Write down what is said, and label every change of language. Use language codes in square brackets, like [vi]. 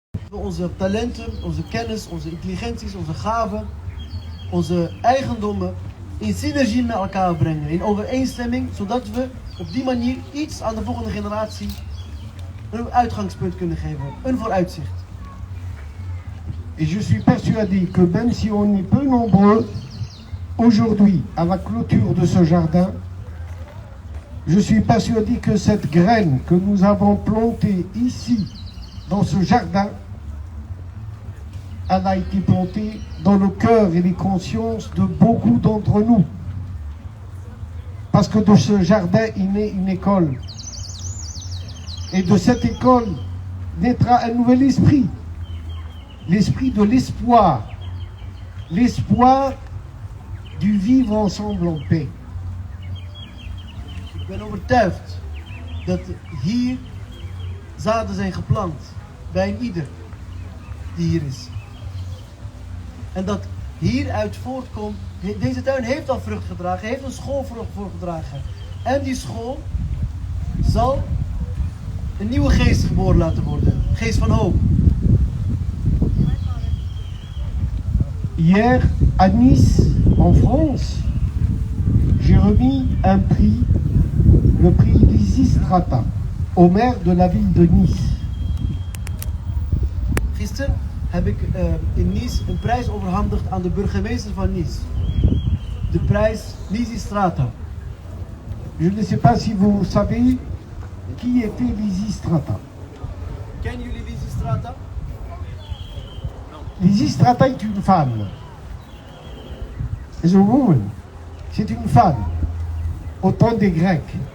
[nl] Onze talenten, onze kennis, onze intelligenties, onze gaven, onze eigendommen in synergie met elkaar brengen, in overeenstemming, zodat we op die manier iets aan de volgende generatie een uitgangspunt kunnen geven, een vooruitzicht. [fr] Et je suis persuadé que même si on est peu nombreux aujourd'hui à la clôture de ce jardin, je suis persuadé que cette graine que nous avons plantée ici, dans ce jardin, elle a été plantée dans le cœur et les consciences de beaucoup d'entre nous. Parce que de ce jardin, il naît une école. Et de cette école naîtra un nouvel esprit. L'esprit de l'espoir. L'espoir du vivre ensemble en paix. [nl] Ik ben overtuigd dat hier zaden zijn geplant bij een ieder die hier is. En dat hieruit voortkomt, deze tuin heeft al vrucht gedragen, heeft een school voor gedragen. En die school zal een nieuwe geest geboren laten worden, geest van hoop. [fr] Hier, à Nice, en France, j'ai remis un prix, le prix Lysistrata, au maire de la ville de Nice. [nl] Gisteren heb ik in Nice een prijs overhandigd aan de burgemeester van Nice. De prijs Lysistrata. [fr] Je ne sais pas si vous savez qui était Lysistrata. [nl] Kennen jullie Lysistrata? [fr] Lysistrata est une femme. [en] Is a woman. [fr] C'est une femme. Au temps des Grecs.